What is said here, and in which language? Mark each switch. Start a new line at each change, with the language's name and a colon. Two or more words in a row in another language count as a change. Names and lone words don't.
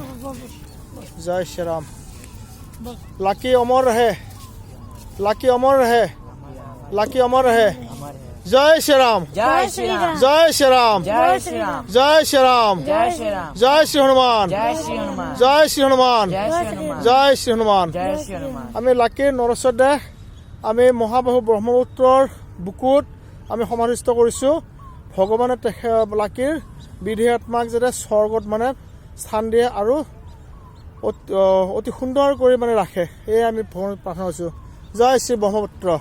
Hindi: जय श्री राम. लकी अमर रहे. लकी अमर रहे। लकी अमर रहे. जय श्री राम. जय श्री राम. जय श्री राम. जय श्री राम. जय श्री राम. जय श्री राम. जय श्री हनुमान. जय श्री हनुमान. जय श्री हनुमान. जय श्री हनुमान. जय श्री हनुमान. जय श्री हनुमान.
Assamese: আমি লাকিৰ নৰসদে আমি মহাবাহু ব্ৰহ্মপুত্ৰৰ বুকুত আমি সমাধিস্থ কৰিছোঁ ভগৱানে লাকিৰ বিধি আত্মাক যাতে স্বৰ্গত মানে স্থান দিয়ে আৰু অতি সুন্দৰ কৰি মানে ৰাখে এই আমি প্ৰাৰ্থনা কৰিছোঁ জয় শ্ৰী ব্ৰহ্মপুত্ৰ